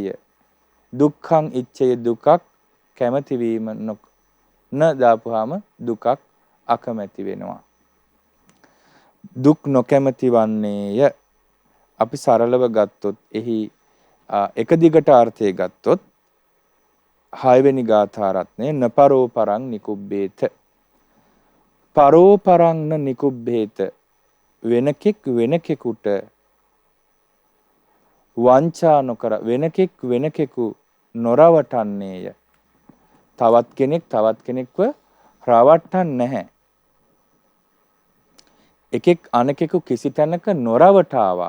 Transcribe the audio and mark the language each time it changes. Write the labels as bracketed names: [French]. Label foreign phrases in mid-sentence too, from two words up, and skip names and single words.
[Pali] දුක්ඛං ඉච්ඡේය [Sinhala] දුකක් කැමැති වීම න දාපුවාම දුකක් අකමැති වෙනවා. දුක් නොකැමැති වන්නේය. අපි සරලව ගත්තොත් එහි එක දිගට අර්ථය ගත්තොත් 6 වෙනි ගාථා රත්නේ [Pali] නපරෝ පරං නිකුබ්බේත. පරෝ පරං න නිකුබ්බේත [Sinhala] වෙනකෙක් වෙනකෙකුට වංචා නොකර වෙනකෙක් වෙනකෙකු නොරවටන්නේය. තවත් කෙනෙක් තවත් කෙනෙක්ව රවට්ටන්නේ නැහැ. එකෙක් අනෙකෙකු කිසි තැනක නොරවටාවා.